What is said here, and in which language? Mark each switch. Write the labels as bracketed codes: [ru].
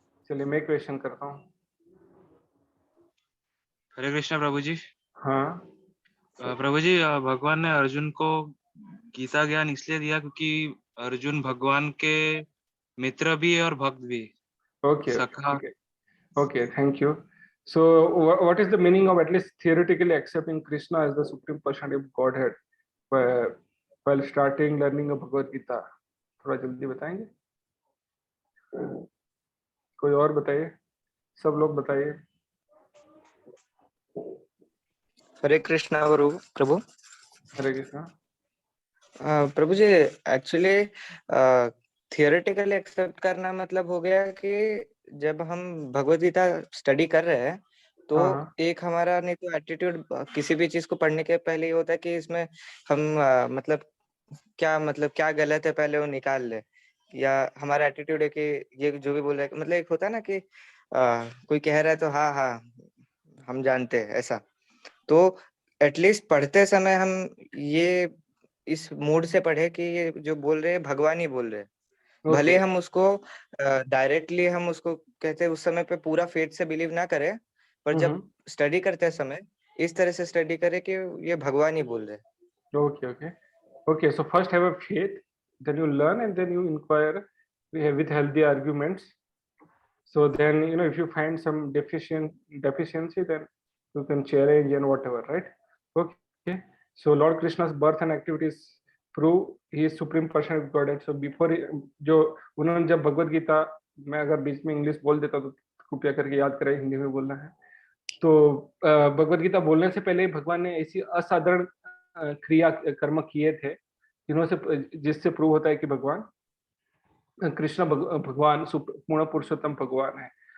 [hi] चलिए मैं क्वेश्चन करता हूँ। हरे कृष्णा प्रभु जी। हाँ प्रभु जी, भगवान ने अर्जुन को गीता ज्ञान इसलिए दिया क्योंकि अर्जुन भगवान के मित्र भी है और भक्त भी। [en] okay [hi] सखा। [en] Okay, thank you. So what is the meaning of at least theoretically accepting Krishna as the supreme personality of Godhead while starting learning of Bhagavad Gita? [hi] थोड़ा जल्दी बताएंगे? कोई और बताइए, सब लोग बताइए। हरे कृष्णा प्रभु। हरे कृष्णा प्रभु जी, एक्चुअली थियोरेटिकली एक्सेप्ट करना मतलब हो गया कि जब हम भगवद गीता स्टडी कर रहे हैं तो एक हमारा नहीं तो एटीट्यूड किसी भी चीज को पढ़ने के पहले ये होता है कि इसमें हम मतलब क्या गलत है पहले वो निकाल ले, या हमारा एटीट्यूड है कि ये जो भी बोल रहे हैं, मतलब एक होता है ना कि कोई कह रहा है तो हाँ हाँ हम जानते हैं ऐसा। तो एटलीस्ट पढ़ते समय हम ये इस मूड से पढ़े कि ये जो बोल रहे हैं भगवान ही बोल रहे हैं। भले हम उसको डायरेक्टली हम उसको कहते हैं उस समय पे पूरा फेथ से बिलीव ना करें, पर जब स्टडी करते समय इस तरह से स्टडी करें कि ये भगवान ही बोल रहे हैं। [en] Okay, so first have a faith, then you learn, and then you inquire with healthy arguments. So then, if you find some deficiency, then you can challenge and whatever, right? Okay. So Lord Krishna's birth and activities prove he is supreme person of Godhead. So before [hi] जो उन्होंने जब भगवद गीता, मैं अगर बीच में English बोल देता तो कृपया करके याद करें, हिंदी में बोलना है। तो भगवद गीता बोलने से पहले भगवान ने ऐसी असाधारण क्रिया कर्म किए थे जिससे प्रूव होता है कि भगवान कृष्ण भगवान पूर्ण पुरुषोत्तम भगवान है।